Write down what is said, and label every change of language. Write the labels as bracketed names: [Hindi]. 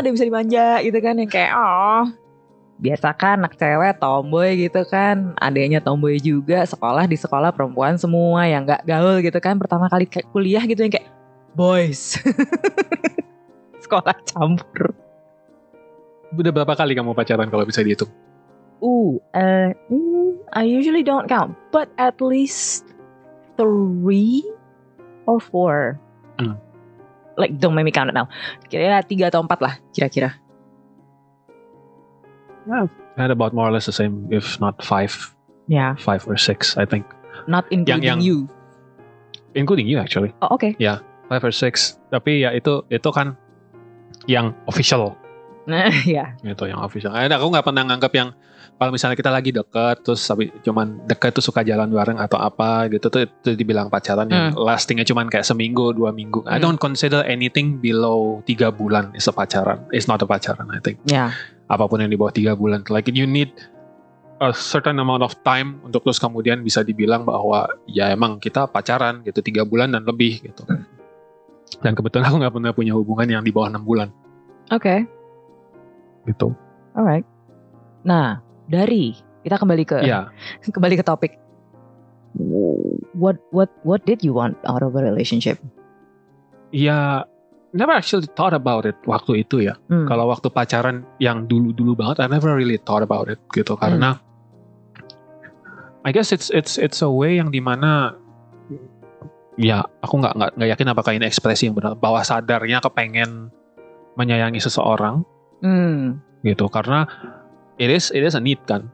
[Indonesian] Ada yang bisa dimanja gitu kan, yang kayak biasa kan anak cewek tomboy gitu kan, adanya tomboy juga, di sekolah perempuan semua yang gak gaul gitu kan, pertama kali kuliah gitu yang kayak boys. Sekolah campur. Udah berapa kali kamu pacaran kalau bisa dihitung? [English] I usually don't count, but at least 3 or 4. Like don't make me count it now. [Indonesian] Kira-kira 3 atau 4 lah kira-kira. [English] Yeah, I had about more or less the same, if not 5. Yeah. 5 or 6, I think. Not including you. Including you actually. Oh, okay. Yeah, 5 or 6. [Indonesian] Tapi ya itu kan yang official. Ya. Itu yang official. Aku nggak pernah nganggap yang kalau misalnya kita lagi deket terus cuman deket tuh suka jalan bareng atau apa gitu tuh itu dibilang pacaran yang lastingnya cuman kayak seminggu 2 minggu. [English] I don't consider anything below 3 bulan is a pacaran. It's not a pacaran, I think. Yeah. [Indonesian] Apapun yang di bawah 3 bulan, [English] like you need a certain amount of time [Indonesian] untuk terus kemudian bisa dibilang bahwa ya emang kita pacaran gitu 3 bulan dan lebih gitu. Dan kebetulan aku nggak pernah punya hubungan yang di bawah 6 bulan. Oke. Gitu. Alright. Nah, kita kembali ke kembali ke topik. [English] What did you want out of a relationship? Ya, never actually thought about it [Indonesian] waktu itu ya. Kalau waktu pacaran yang dulu banget, [English] I never really thought about it [Indonesian] gitu karena [English] I guess it's a way [Indonesian] yang dimana ya aku nggak yakin apakah ini ekspresi yang benar, bawah sadarnya kepengen menyayangi seseorang gitu karena [English] it is a need [Indonesian] kan.